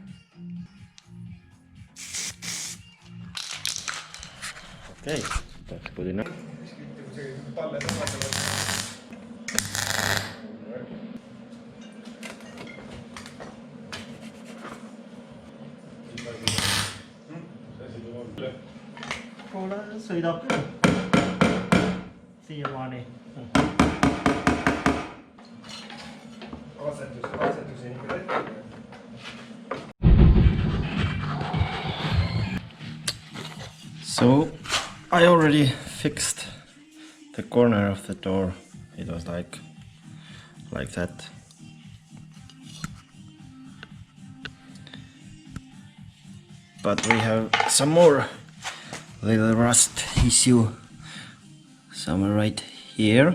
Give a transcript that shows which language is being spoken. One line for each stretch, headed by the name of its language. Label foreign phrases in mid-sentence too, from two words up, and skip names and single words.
English: Okay, that's good enough.
Estonian: Kuule, sõidab küll siiamaani. Katsetuseni ikka tehtud.
English: So I already fixed the corner of the door. It was like that. But we have some more little rust issue somewhere right here.